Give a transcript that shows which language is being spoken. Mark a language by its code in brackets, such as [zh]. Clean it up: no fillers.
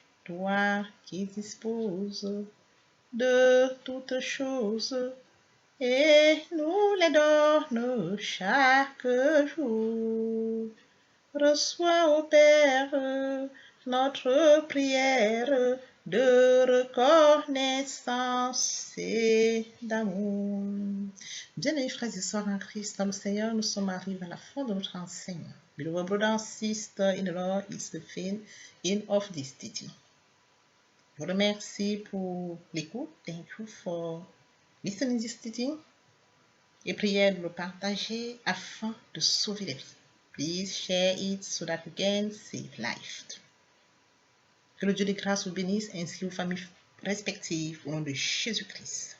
[fr] Toi qui disposes de toutes choses et nous les donnes chaque jour. Reçois, ô Père, notre prière de reconnaissance et d'amour. Bien-aimés frères et sœurs en Christ, dans le Seigneur, nous sommes arrivés à la fin de notre enseignement. [en] Beloved brother and sister in the Lord, is the end of this teaching. [fr] Je vous remercie pour l'écoute. [en] Thank you for listening to this teaching. [fr] Et prière de le partager afin de sauver les vies. [en] Please share it so that we can save life. [fr] Que le Dieu de grâce vous bénisse ainsi vos familles respectives au nom de Jésus-Christ.